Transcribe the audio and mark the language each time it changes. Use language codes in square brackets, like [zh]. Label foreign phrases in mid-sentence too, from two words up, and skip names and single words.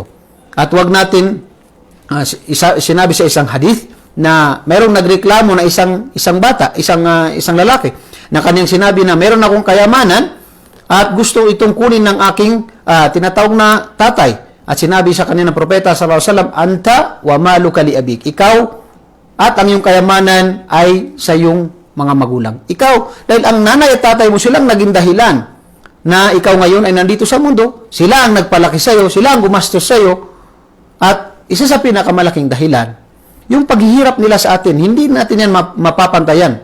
[tl] At wag natin, sinabi sa isang hadith, na mayroong nagreklamo na isang bata, isang lalaki, na kanyang sinabi na mayroon akong kayamanan at gusto itong kunin ng aking tinatawag na tatay. At sinabi sa kanya ng propeta [ar] صلى الله عليه وسلم, أنت ومالك لأبيك. [tl] Ikaw at ang iyong kayamanan ay sa iyong mga magulang. Ikaw, dahil ang nanay at tatay mo silang naging dahilan na ikaw ngayon ay nandito sa mundo, sila ang nagpalaki sa iyo, sila ang gumastos sa iyo, at isa sa pinakamalaking dahilan, yung paghihirap nila sa atin, hindi natin yan mapapantayan.